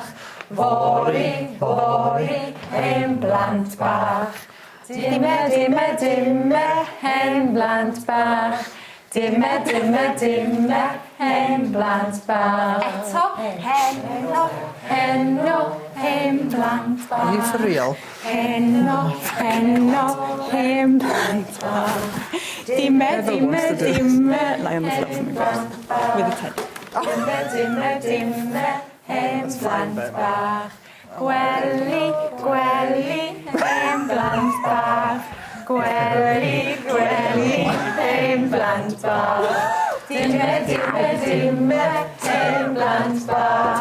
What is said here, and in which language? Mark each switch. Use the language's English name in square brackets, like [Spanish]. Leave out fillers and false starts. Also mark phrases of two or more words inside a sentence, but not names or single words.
[Welsh] Fori, hen blant bach. Dime, hen blant bach. Dime, hen blant bach. Eto, heno, hen blant bach. [English] Are you for real? [Welsh] Heno, hen blant bach. [English] Dime, lie on the floor for me first, with the teddy. [Welsh] Dime, hen blant bach. Gwely, hen blant bach. Gwely, hen blant bach. Dime, hen blant bach.